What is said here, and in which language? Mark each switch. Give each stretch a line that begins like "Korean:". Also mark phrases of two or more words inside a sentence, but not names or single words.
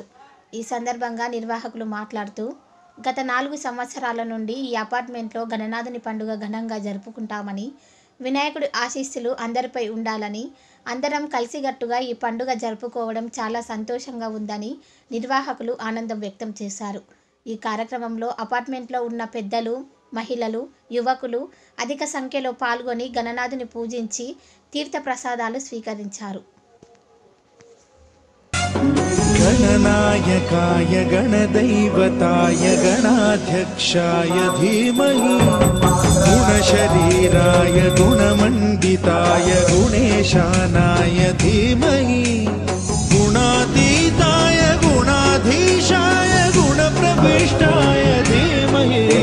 Telugu: ఈ సందర్భంగా నిర్వాహకులు మాట్లాడుతూ, గత 4 సంవత్సరాల నుండి ఈ అపార్ట్మెంట్లో గణనాథుని పండుగ ఘనంగా జరుపుకుంటామని, వినాయకుడి ఆశీస్సులు అందరిపై ఉండాలని, అందరం కలిసికట్టుగా ఈ పండుగ జరుపుకోవడం చాలా సంతోషంగా ఉందని నిర్వాహకులు ఆనందం వ్యక్తం చేశారు. ఈ కార్యక్రమంలో అపార్ట్మెంట్లో ఉన్న పెద్దలు, మహిళలు, యువకులు అధిక సంఖ్యలో పాల్గొని గణనాథుని పూజించి తీర్థప్రసాదాలు స్వీకరించారు.
Sanskrit: गणनायकाय गणदैवताय गणाध्यक्षाय धीमहि गुणशरीराय गुणमण्डिताय गुणेशानाय धीमहि गुणातीताय गुणाधीशाय गुणप्रविष्टाय धीमहि